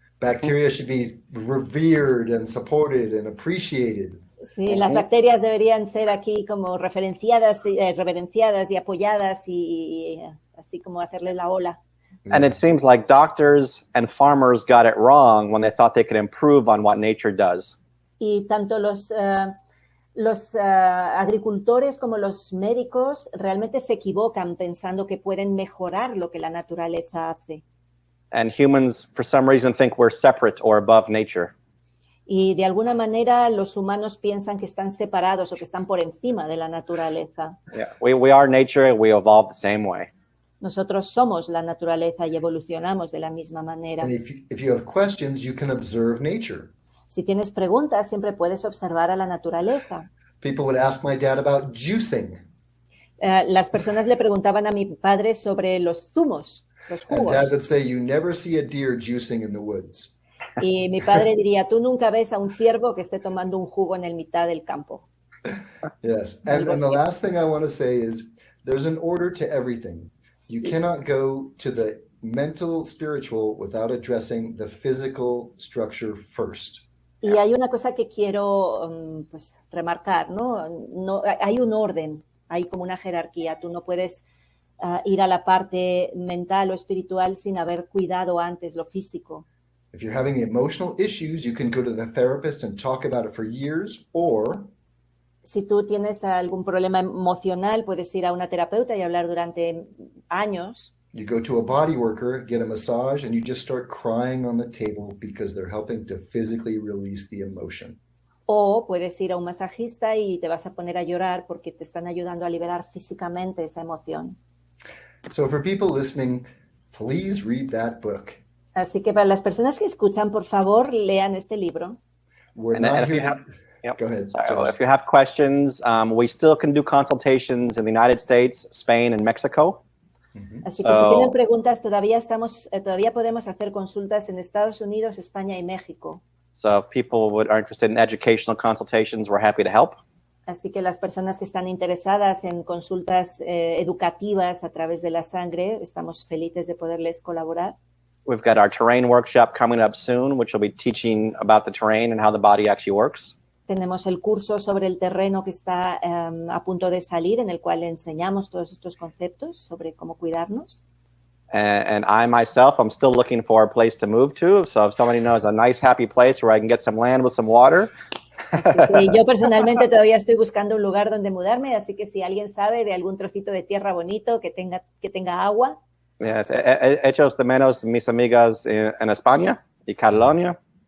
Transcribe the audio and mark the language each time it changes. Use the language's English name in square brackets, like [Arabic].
[English] Bacteria should be revered and supported and appreciated. [Spanish] Sí, las bacterias deberían ser aquí como reverenciadas y apoyadas y así como hacerles la ola. [English] And it seems like doctors and farmers got it wrong when they thought they could improve on what nature does. [Spanish] Y tanto los agricultores como los médicos realmente se equivocan pensando que pueden mejorar lo que la naturaleza hace. [English] And humans, for some reason, think we're separate or above nature. [Spanish] Y de alguna manera los humanos piensan que están separados o que están por encima de la naturaleza. [English] Yeah, we are nature. We evolve the same way. [Spanish] Nosotros somos la naturaleza y evolucionamos de la misma manera. [English] And if you have questions, you can observe nature. [Spanish] Si tienes preguntas, siempre puedes observar a la naturaleza. [English] People would ask my dad about juicing. [Spanish] Las personas le preguntaban a mi padre sobre los zumos, los [English] And [Spanish] jugos. [English] Dad would say, you never see a deer juicing in the woods. [Spanish] Y mi padre diría, tú nunca ves a un ciervo que esté tomando un jugo en el mitad del campo. [English] Yes. And the last thing I want to say is there's an order to everything. You cannot go to the mental, spiritual without addressing the physical structure first. [Spanish] Y hay una cosa que quiero pues, remarcar, ¿no? Hay un orden, hay como una jerarquía. Tú no puedes ir a la parte mental o espiritual sin haber cuidado antes lo físico. [English] If you're having emotional issues, you can go to the therapist and talk about it for years, or [Spanish] si tú tienes algún problema emocional, puedes ir a una terapeuta y hablar durante años. [English] you go to a body worker, get a massage, and you just start crying on the table because they're helping to physically release the emotion. [Spanish] O puedes ir a un masajista y te vas a poner a llorar porque te están ayudando a liberar físicamente esa emoción. [English] So for people listening, please read that book. [Spanish] Así que para las personas que escuchan, por favor, lean este libro. [English] We're And not if you here. have, yep, Go ahead, sorry, Josh. if you have questions, we still can do consultations in the United States, Spain, and Mexico. [Spanish] Así que si tienen preguntas, todavía podemos hacer consultas en Estados Unidos, España y México. [English] So if people are interested in educational consultations, we're happy to help. [Spanish] Así que las personas que están interesadas en consultas educativas a través de la sangre, estamos felices de poderles colaborar. [English] We've got our terrain workshop coming up soon, which will be teaching about the terrain and how the body actually works. [Spanish] Tenemos el curso sobre el terreno que está a punto de salir, en el cual enseñamos todos estos conceptos sobre cómo cuidarnos. [English] And I myself, I'm still looking for a place to move to. So if somebody knows a nice, happy place where I can get some land with some water. [Spanish] Así que yo personalmente todavía estoy buscando un lugar donde mudarme, así que si alguien sabe de algún trocito de tierra bonito que tenga agua. Yes, hechos de menos mis amigas en España y Catalonia.